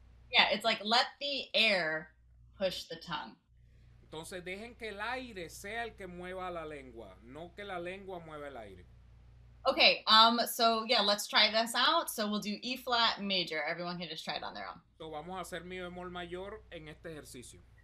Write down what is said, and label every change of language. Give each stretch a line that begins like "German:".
English: Yeah, it's like let the air push the tongue.
Spanish: Entonces dejen que el aire sea el que mueva la lengua, no que la lengua mueva el aire.
English: Okay, so yeah, let's try this out. So we'll do E flat major. Everyone can just try it on their own.
Spanish: So vamos a hacer mi bemol mayor en este ejercicio.